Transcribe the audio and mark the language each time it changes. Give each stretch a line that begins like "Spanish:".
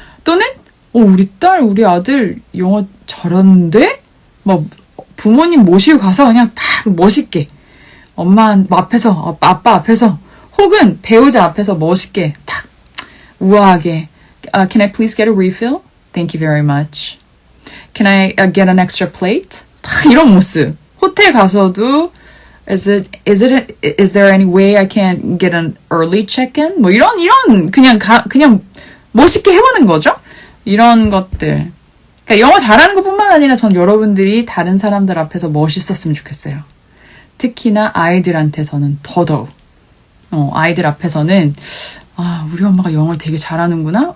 Korean: 또는 우리 딸, 우리 아들 영어 잘하는데? 막 부모님 모시고 가서 그냥 딱 멋있게 엄마 앞에서, 아빠 앞에서 혹은 배우자 앞에서 멋있게 딱 우아하게
English: Can I please get a refill? Thank you very much. Can I get an extra plate?
Korean: 딱 이런 모습. 호텔 가서도
English: Is there any way I can get an early check-in?
Korean: 뭐 이런 그냥 멋있게 해보는 거죠. 이런 것들. 그러니까 영어 잘하는 것뿐만 아니라 전 여러분들이 다른 사람들 앞에서 멋있었으면 좋겠어요. 특히나 아이들한테서는 더더욱. 아이들 앞에서는 우리 엄마가 영어를 되게 잘하는구나.